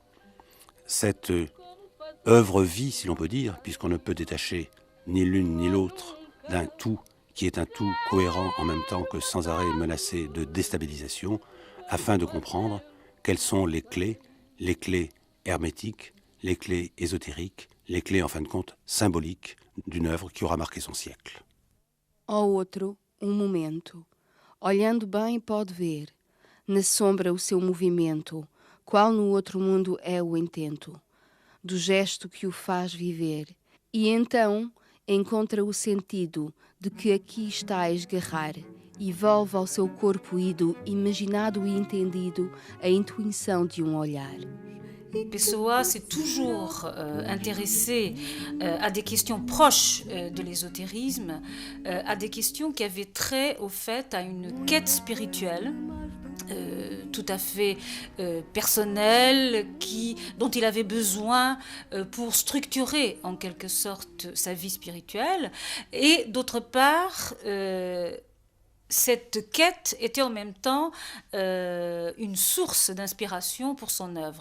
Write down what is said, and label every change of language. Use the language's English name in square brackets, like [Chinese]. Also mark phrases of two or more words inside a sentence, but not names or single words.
[French] cette œuvre-vie, si l'on peut dire, puisqu'on ne peut détacher ni l'une ni l'autre d'un tout qui est un tout cohérent en même temps que sans arrêt menacé de déstabilisation, afin de comprendre quelles sont les clés hermétiques, les clés ésotériques, les clés en fin de compte symboliques d'une œuvre qui aura marqué son siècle. [Portuguese] Ao outro, momento. Olhando bem pode ver, na sombra o seu movimento, qual no outro mundo é o intento, do gesto que o faz viver. E então encontra o sentido de que aqui está a esgarrar, e volve ao seu corpo ido, imaginado e entendido, a intuição de olhar. [French] Pessoa s'est toujours intéressé à des questions proches de l'ésotérisme, à des questions qui avaient trait au fait à une quête spirituelle tout à fait personnelle dont il avait besoin pour structurer en quelque sorte sa vie spirituelle, et d'autre part cette quête était en même temps une source d'inspiration pour son œuvre.